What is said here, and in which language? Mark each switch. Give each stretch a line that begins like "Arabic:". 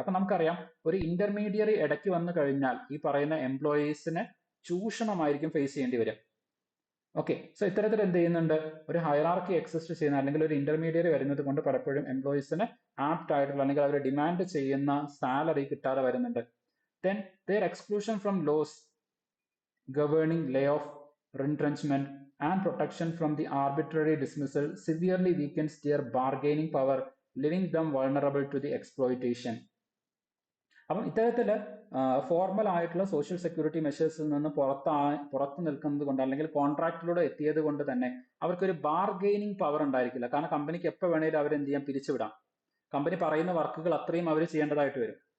Malayalam: അപ്പൊ നമുക്കറിയാം ഒരു ഇന്റർമീഡിയറി ഇടയ്ക്ക് വന്നു കഴിഞ്ഞാൽ ഈ പറയുന്ന എംപ്ലോയീസിനെ ചൂഷണമായിരിക്കും ഫേസ് ചെയ്യേണ്ടി വരിക. ഓക്കെ, സോ ഇത്തരത്തിൽ എന്ത് ചെയ്യുന്നുണ്ട്, ഒരു ഹയറാർക്കി എക്സിസ്റ്റ് ചെയ്യുന്ന, അല്ലെങ്കിൽ ഒരു ഇന്റർമീഡിയറി വരുന്നത് കൊണ്ട് പലപ്പോഴും എംപ്ലോയീസിന് ആപ്റ്റ് ആയിട്ടുള്ള, അല്ലെങ്കിൽ അവർ ഡിമാൻഡ് ചെയ്യുന്ന സാലറി കിട്ടാതെ വരുന്നുണ്ട്.
English: Then their exclusion from laws governing layoff, retrenchment and protection from the arbitrary dismissal severely weakens their bargaining power, leaving them vulnerable to the exploitation.
Malayalam: അപ്പം ഇത്തരത്തില് ഫോർമൽ ആയിട്ടുള്ള സോഷ്യൽ സെക്യൂരിറ്റി മെഷേഴ്സിൽ നിന്ന് പുറത്തു നിൽക്കുന്നത് കൊണ്ട്, അല്ലെങ്കിൽ കോൺട്രാക്റ്റിലൂടെ എത്തിയത് കൊണ്ട് തന്നെ അവർക്കൊരു ബാർഗെയിനിങ് പവർ ഉണ്ടായിരിക്കില്ല. കാരണം കമ്പനിക്ക് എപ്പോൾ വേണേലും അവർ എന്ത് ചെയ്യാം, പിരിച്ചുവിടാം. കമ്പനി പറയുന്ന വർക്കുകൾ അത്രയും അവർ ചെയ്യേണ്ടതായിട്ട് വരും.